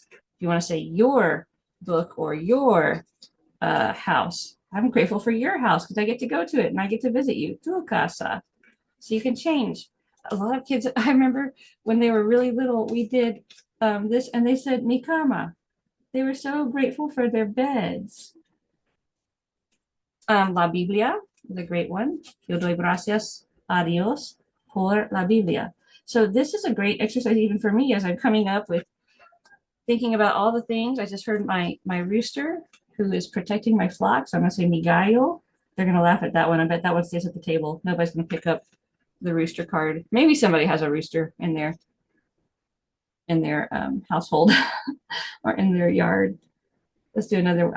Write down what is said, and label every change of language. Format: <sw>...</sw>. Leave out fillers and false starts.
<en>If you want to say your book or your house, I'm grateful for your house because I get to go to it and I get to visit you.</en> <es>Tu casa.</es> <en>So you can change. A lot of kids, I remember when they were really little, we did this and they said</en> <es>mi cama.</es> <en>They were so grateful for their beds.</en> <es>La Biblia</es> <en>is a great one.</en> <es>Yo doy gracias a Dios por la Biblia.</es> <en>So this is a great exercise even for me as I'm coming up with thinking about all the things. I just heard my rooster who is protecting my flock. So I'm going to say</en> <es>mi gallo.</es> <en>They're going to laugh at that one. I bet that one stays at the table. Nobody's going to pick up the rooster card. Maybe somebody has a rooster in their household or in their yard. Let's do another.</en>